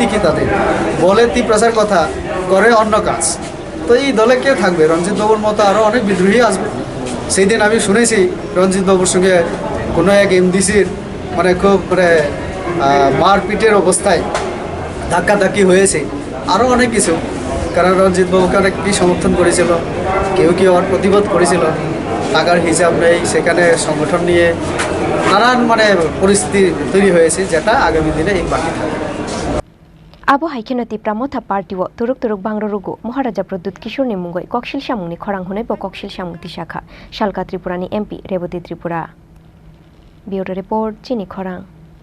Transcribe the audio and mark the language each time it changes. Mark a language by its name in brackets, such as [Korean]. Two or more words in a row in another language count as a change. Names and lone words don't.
[Bangla] কি তাদের বলে তিপ্রাসার কথা করে অন্য কাজ তো এই দলে কে থাকবে রঞ্জিত বাবুর মতো আরও অনেক বিদ্রোহী আসবে সেই দিন আমি শুনেছি রঞ্জিত বাবুর সঙ্গে কোনো এক এমডিসির মানে খুব মানে মারপিটের অবস্থায় ধাক্কাধাক্কি হয়েছে আরও অনেক কিছু কারণ রঞ্জিত বাবুকে অনেক কি সমর্থন করেছিল কেউ আর প্রতিবাদ করেছিল টাকার হিসাব নেই সেখানে সংগঠন নিয়ে নানান মানে পরিস্থিতি তৈরি হয়েছে যেটা আগামী দিনে এই বাকি থাকবে [Kok Borok] आबो हाइखेनो तिप्रामथा पार्टीओ तुरुक बांग्ररुगो महाराजा प्रद्युत किशोरनि मुंगै ककशिल सामुंनि खरां हुनायबो ककशिल सामुंति शाखा शालका त्रिपुरानि एमपी रेवती त्रिपुरा ब्यूरो रिपोर्ट चिनी खरां।